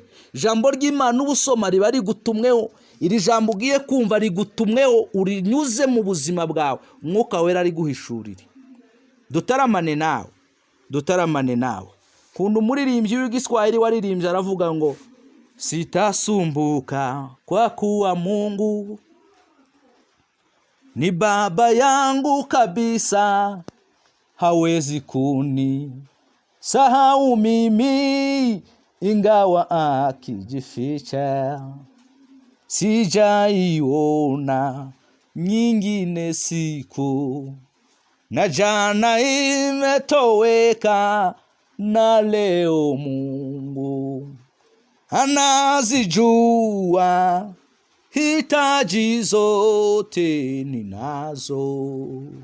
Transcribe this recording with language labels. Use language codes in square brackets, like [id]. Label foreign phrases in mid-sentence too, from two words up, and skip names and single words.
[rw] Ijambo ry'Imana ubusoma riba rigutumweho. Iri jambo ugiye kumva rigutumweho, urinyuze mu buzima bwawe, Umwuka Wera ari guhishurira. Dutaramane nawe, dutaramane nawe. Kundu muririmbyi w'igiswahili waririmbye aravuga ngo [sw] sitasumbuka kwa kuwa Mungu ni baba yangu kabisa, hawezi kuni sahau mimi ingawa akijificha. Sijaiona nyingine siku, na jana imetoweka, na leo Mungu anazijua hitaji zote ninazo.